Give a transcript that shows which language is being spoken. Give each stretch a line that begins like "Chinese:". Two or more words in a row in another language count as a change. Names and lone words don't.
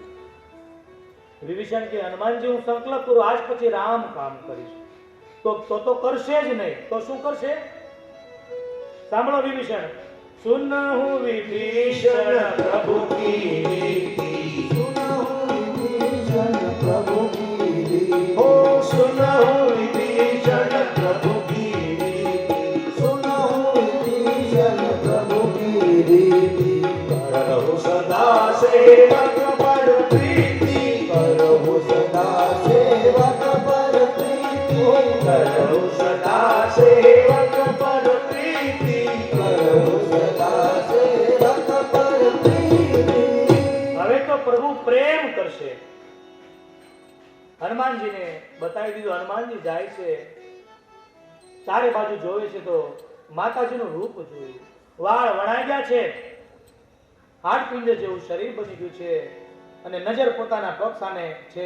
Gujarati: વિભીષણ કે હનુમાનજી હું સંકલ્પ કરું આજ પછી રામ કામ કરીશ. તો કરશે જ નહીં. તો શું કરશે? સાંભળો વિભીષણ.
Awadhi: सुनहु विभीषण प्रभु की नीति, प्रभु की रीति हो सुनो विभीषण प्रभु की रीति सुनो विभीषण प्रभु की रीति करो सदा सेवक पर प्रीति करो सदा सेवक पर प्रीति करो सदा सेवक पर प्रीति करो सदा सेवक पर प्रीति.
Gujarati: હવે તો પ્રભુ પ્રેમ કરશે. હનુમાનજીને બતાવી દીધું. હનુમાનજી જાય છે, ચારે બાજુ જોવે છે તો માતાજીનું રૂપ જોયું. વાળ વણાઈ ગયા છે, હાડપિંજર જેવું શરીર બની ગયું છે અને નજર પોતાના પગ સામે છે.